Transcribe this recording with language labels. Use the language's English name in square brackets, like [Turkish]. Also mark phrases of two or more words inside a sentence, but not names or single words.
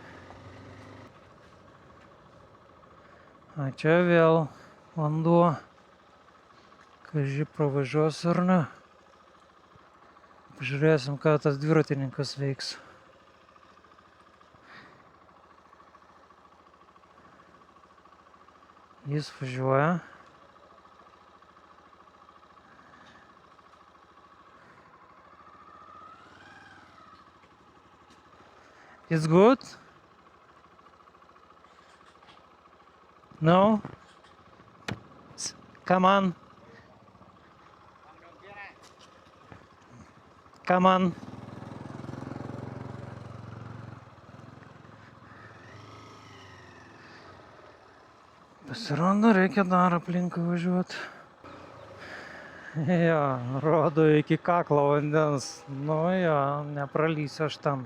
[Lithuanian] A čia vėl vanduo. Kaži pravažiuos ar ne. Pažiūrėsim, ką tas dviratininkas veiks. Jis važiuoja. [English] It's good? No? Come on. Come on. [Lithuanian] Pasirodo, reikia dar aplinkui važiuoti. Jo, rodo iki kaklo vandens. Nu jo, nepralysiu aš ten.